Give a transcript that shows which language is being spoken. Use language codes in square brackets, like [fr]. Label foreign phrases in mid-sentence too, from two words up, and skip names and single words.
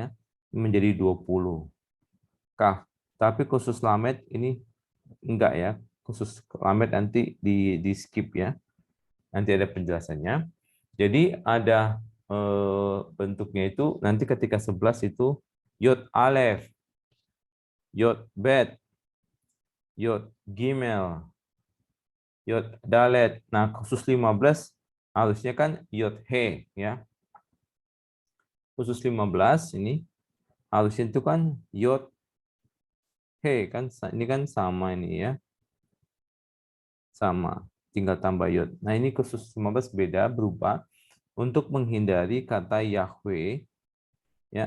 [id] Menjadi 20. Kaf. Tapi khusus lamet ini enggak ya. Khusus lamet nanti di skip ya. Nanti ada penjelasannya. Jadi ada bentuknya itu nanti ketika 11 itu [he] יוד אלף יוד בית יוד גימל יוד דלת. [id] Nah, khusus 15 harusnya kan [he] יוד הא [id] ya. Khusus 15 ini harusnya itu kan [he] יוד הא [id] kan ini kan sama ini ya. Sama, tinggal tambah yod. Nah, ini khusus 15 beda berubah untuk menghindari kata Yahweh ya.